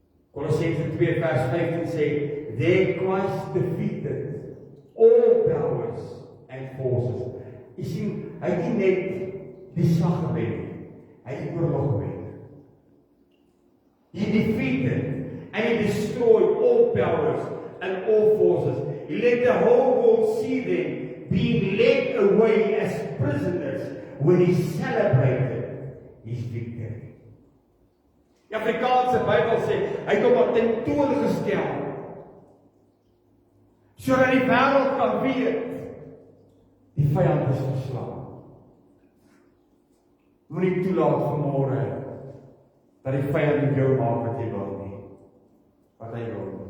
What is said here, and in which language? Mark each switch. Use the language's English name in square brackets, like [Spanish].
[Afrikaans] Kolossense 2 vers 15 sê, [English] there Christ defeated all powers and forces. [Afrikaans] Jy sien, hy het nie net die slag gewen, hy het die oorlog gewen. [English] He defeated and he destroyed all powers and all forces. He let the whole world see them being led away as prisoners when he celebrated his victory. [Afrikaans] Die Afrikaanse Bybel sê, hy het hom ten toon gestel, sodat die wêreld kan weet, die vyand is verslaan. Moenie toelaat vanmôre, dat die vyand met jou maak wat jy wil nie, wat hy wil.